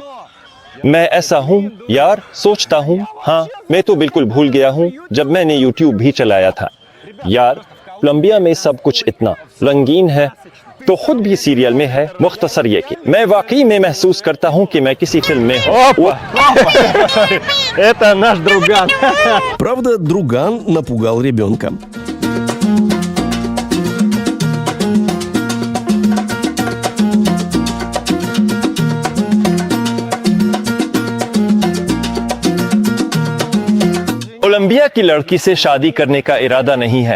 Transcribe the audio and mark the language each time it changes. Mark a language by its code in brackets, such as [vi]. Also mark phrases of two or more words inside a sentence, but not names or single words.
[hi] मैं ऐसा हूँ यार, सोचता हूँ, हाँ मैं तो बिल्कुल भूल गया हूँ जब मैंने यूट्यूब भी चलाया था। यार कोलंबिया में सब कुछ इतना रंगीन है, तो खुद भी सीरियल में है। मुख्तसर ये कि मैं वाकई में महसूस करता हूँ कि मैं किसी फिल्म में हूँ। [ru] Это наш друган. Правда, друган напугал ребенка. [hi] कोलंबिया की लड़की से शादी करने का इरादा नहीं है।